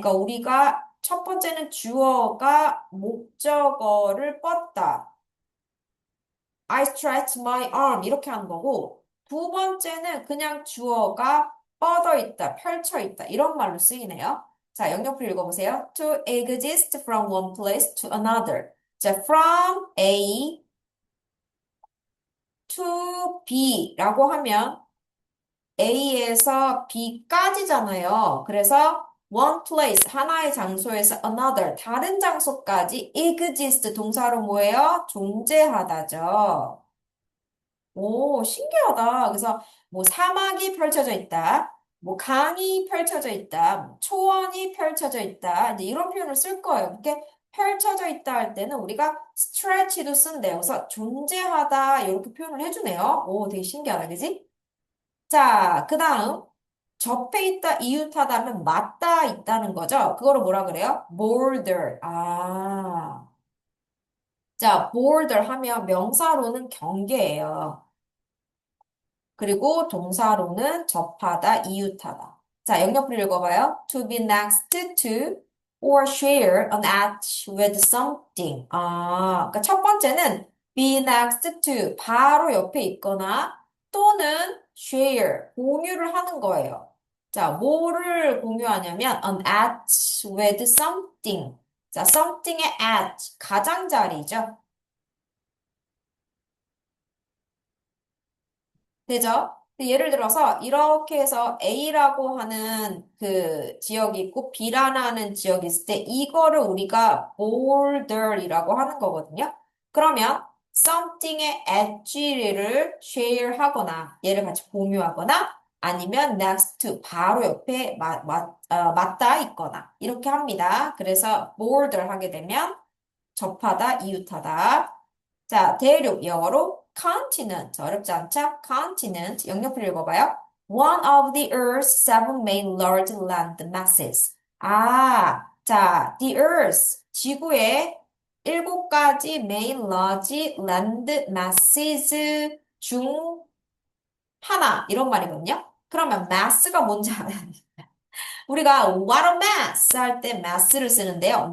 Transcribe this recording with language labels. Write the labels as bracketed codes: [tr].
[ko] 그러니까 우리가 첫 번째는 주어가 목적어를 뻗다. [en] I stretch my arm [ko] 이렇게 하는 거고 두 번째는 그냥 주어가 뻗어 있다, 펼쳐 있다 이런 말로 쓰이네요. 자, 영역풀이 읽어보세요. [en] To exist from one place to another. [ko] 자, [en] from A to B라고 [ko] 하면 A에서 B까지잖아요. 그래서 one place, 하나의 장소에서 another, 다른 장소까지 exist 동사로 뭐예요? 존재하다죠. 오, 신기하다. 그래서 뭐 사막이 펼쳐져 있다. 뭐 강이 펼쳐져 있다. 뭐 초원이 펼쳐져 있다. 이제 이런 표현을 쓸 거예요. 이렇게 펼쳐져 있다 할 때는 우리가 stretch도 쓴대요. 그래서 존재하다 이렇게 표현을 해주네요. 오, 되게 신기하다. 그지? 자, 그 다음 접해 있다, 이웃하다면 맞닿아 있다는 거죠. 그거를 뭐라 그래요? border. 아, 자, border 하면 명사로는 경계예요. 그리고 동사로는 접하다, 이웃하다. 자, 영역을 읽어봐요. [en] To be next to or share an act with something. [ko] 아, 그러니까 첫 번째는 be next to, 바로 옆에 있거나 또는 share, 공유를 하는 거예요. 자, 뭐를 공유하냐면 an act with something. 자, something의 at, 가장자리죠. 되죠? 예를 들어서 이렇게 해서 A라고 하는 그 지역이 있고 B라는 지역이 있을 때 이거를 우리가 border이라고 하는 거거든요. 그러면 something의 edge를 share 하거나 얘를 같이 공유하거나 아니면 next to 바로 옆에 맞닿아 있거나 이렇게 합니다. 그래서 border 하게 되면 접하다, 이웃하다. 자, 대륙 영어로 continent 어렵지 않죠? continent 영역을 읽어봐요. [en] One of the Earth's seven main large land masses. [ko] 아, 자, the Earth 지구의 일곱 가지 main large land masses 중 하나 이런 말이거든요. 그러면 mass가 뭔지 알아요? 우리가 what a mass 할 때 mass를 쓰는데요.